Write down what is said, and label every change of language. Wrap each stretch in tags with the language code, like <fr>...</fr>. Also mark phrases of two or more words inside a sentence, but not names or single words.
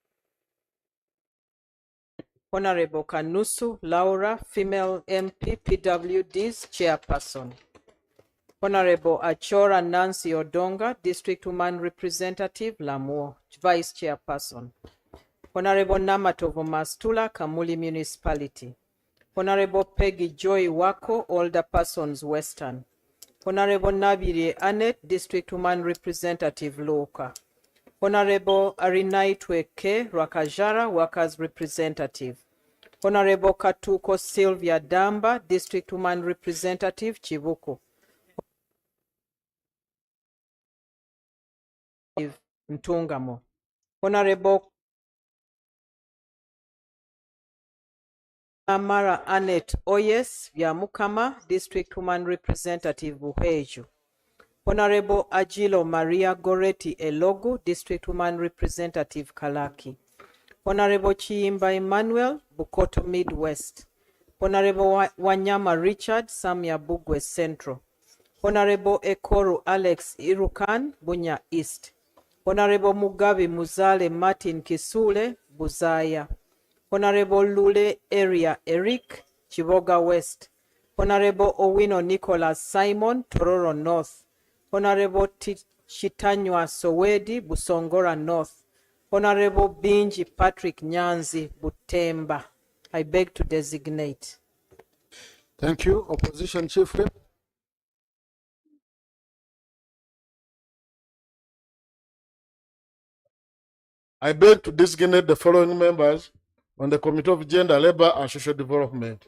<en>Honorable Kanusu Laura, female MP, PWD's chairperson. Honorable Achora Nancy Odonga, District Woman Representative, Lamuo, vice chairperson. Honorable Namatovo Mastula, Kamuli Municipality. Honorable Peggy Joy Wako, Older Persons, Western. Honorable Nabiri Annette, District Woman Representative, Loka. Honorable Arinaitwe K. Rakajara, Workers Representative. Honorable Katuko Sylvia Damba, District Woman Representative, Chibuku. Ntungamo. Honorable Amara Annette Oyes, Vyamukama, District Woman Representative, Buheju. Honorable Agilo Maria Goretti Elogu, District Woman Representative, Kalaki. Honorable Chiimba Emmanuel, Bukoto Midwest. Honorable Wanyama Richard, Samia Bugwe Central. Honorable Ekoru Alex Irukan, Bunya East. Honorable Mugabe Muzale Martin Kisule, Buzaya. Honorable Lule Area Eric, Chiboga West. Honorable Owino Nicholas Simon, Tororo North. Honorable Chitanywa Sowedi, Busongora North. Honorable Binji Patrick Nyanzi, Butemba. I beg to designate. Thank you. Opposition Chief Whip. I beg to designate the following members on the Committee of Gender, Labor and Social Development.</en>